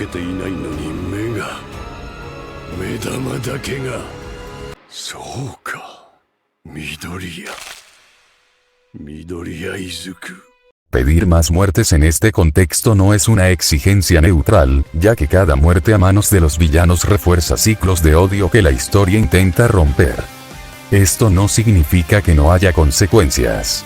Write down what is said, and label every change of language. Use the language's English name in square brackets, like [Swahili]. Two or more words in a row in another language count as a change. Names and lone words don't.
[Spanish] Mega 目玉だけがそうか Midoriya Izuku. Pedir más muertes en este contexto no es una exigencia neutral, ya que cada muerte a manos de los villanos refuerza ciclos de odio que la historia intenta romper. Esto no significa que no haya consecuencias.